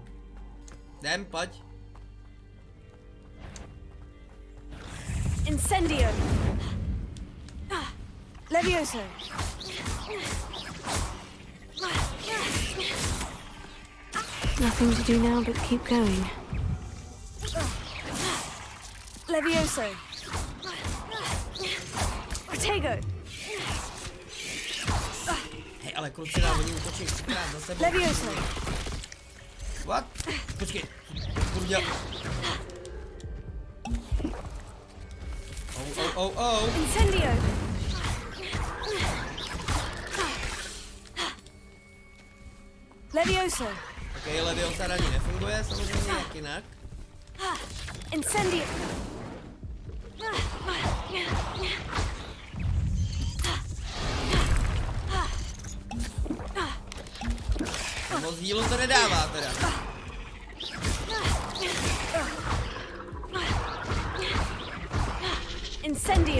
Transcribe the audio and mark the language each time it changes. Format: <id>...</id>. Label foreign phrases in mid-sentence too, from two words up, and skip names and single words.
<cs>Jdem, pojď. Incendio. Levioso.</cs> <en>Nothing to do now but keep going.</en> <cs>Levioso. Protego. Hej, ale kluci nám oni útočí třikrát za sebou. Levioso. What? Počkej. Kurňa. Oh. Incendio. Levioso. OK, Leviosa raní nefunguje, samozřejmě jak jinak. Incendio. Moc dílu to nedává teda. Incendio.</cs>